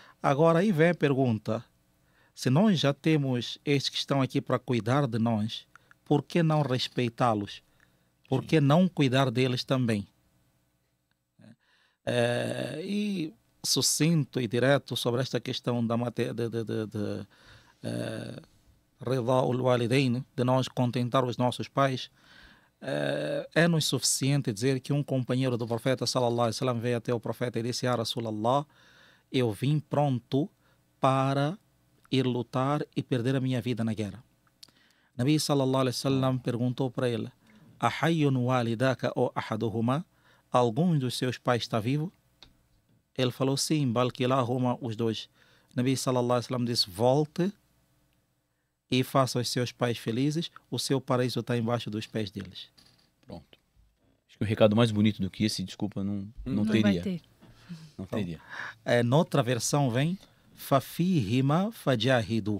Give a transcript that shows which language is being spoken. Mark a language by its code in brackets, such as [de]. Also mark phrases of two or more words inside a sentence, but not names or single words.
[pt] Agora aí vem a pergunta: Se nós já temos estes que estão aqui para cuidar de nós, por que não respeitá-los? Por que não cuidar deles também? E sucinto e direto sobre esta questão da [ar] رضا الوالدين, [pt] de nós contentar os nossos pais, é-nos suficiente dizer que um companheiro do profeta [ar] صلى الله عليه وسلم [pt] veio até o profeta e disse: [ar] "يا رسول الله, [pt] eu vim pronto para ir lutar e perder a minha vida na guerra." Nabi [ar] صلى الله عليه وسلم [pt] perguntou para ele: [ar] "أحي والداك [pt] ou ahaduhuma?" Algum dos seus pais está vivo? Ele falou: "Sim, balkilahuma", os dois. Nabi [ar] صلى الله عليه وسلم [pt] disse: "Volte e faça os seus pais felizes, o seu paraíso está embaixo dos pés deles." Pronto. Acho que o recado mais bonito do que esse, desculpa, não Vai teria. ter. Não teria. Noutra versão vem [ar] ففيهما فجاهد.